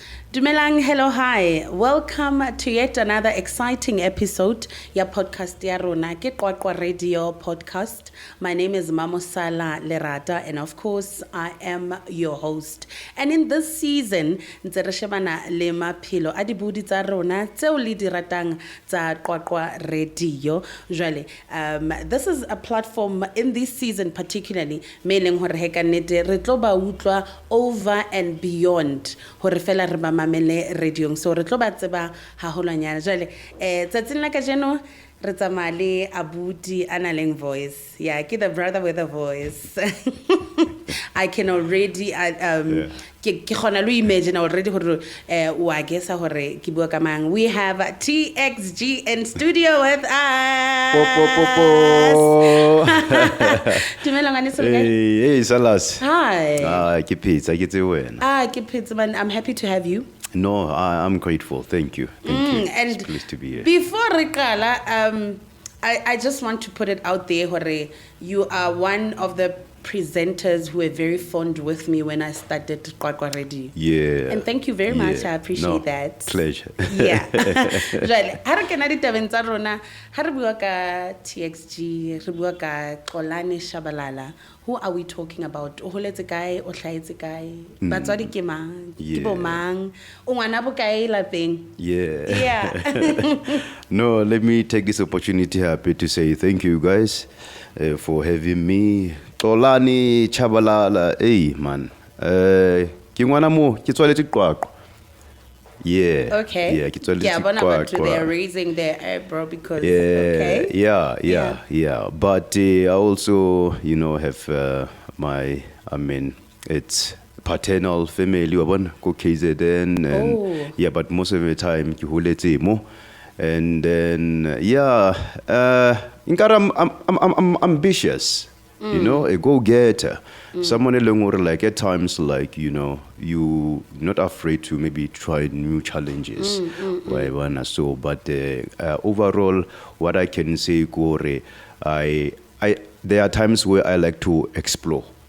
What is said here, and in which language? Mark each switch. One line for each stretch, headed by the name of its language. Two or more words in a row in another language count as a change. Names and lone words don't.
Southern Sotho: Dumelang,
English: hello, hi. Welcome to yet another exciting episode
Southern Sotho: ya podcast ya rona ke Qwaqwa Radio podcast.
English: My name is Mamosala Lerata and of course I am your host. And in this season,
Southern Sotho: ntse re shebana le maphelo a dibudi tsa rona tseo le di ratang tsa Qwaqwa Radio. Jwale,
English: this is a platform in this season particularly
Southern Sotho: me leng hore he ka nnete re tlo ba utlwa
English: over and beyond
Southern Sotho: hore fela re ba mamele radio so re tlo ba tseba haholwanyana jwale tsatsing la ka jeno re tsamaya le abuti analeng voice ke
English: the brother with a voice. I can already
Southern Sotho: ke khona lo
English: imagine already
Southern Sotho: hore wa guessa hore ke bua ka mang.
English: We have TXG in studio with us.
Southern Sotho: Dumela ngane so kae?
English: Hey Salas. Hi.
Southern Sotho: Ke pizza ke tse wena.
English: Ke pizza man, I'm happy to have you. No, I'm grateful. Thank you. Thank you. And it's pleased to be here. Before Rikala, I just want to put it out there, Hore, you are one of the presenters who were very fond with me when I started Qwaqwa Radio. Yeah. And thank you very much. I appreciate that. Pleasure. Yeah.
Southern Sotho: Jwale, ha re kena ditabeng tsa rona, ha re bua ka TXG, re bua ka Xolani Tshabalala.
English: Who are we talking about?
Southern Sotho: O holetse kae, o hlahetse kae? Batswadi ke mang? Ke bo mang? O ngwana bo kae lapeng?
English: Yeah. Yeah. No, let me take this opportunity happy to say thank you guys for having me.
Southern Sotho: Xolani Tshabalala,
English: hey man.
Southern Sotho: Ke ngwana mo, ke tswaletse Qwaqwa.
English: Yeah. Okay.
Southern Sotho: Yeah, ke tswaletse
English: yeah,
Southern Sotho: Qwaqwa.
English: they're raising their eyebrow because Yeah, okay. yeah. But I also, have it's paternal family.
Southern Sotho: Wabona ko KZN,
English: and yeah, but most of the time
Southern Sotho: ke holetse mo,
English: and then I'm ambitious. A go-getter. Someone like at times, like, you not afraid to maybe try new challenges. So, but overall, what I can say, Gore, there are times where I like to explore.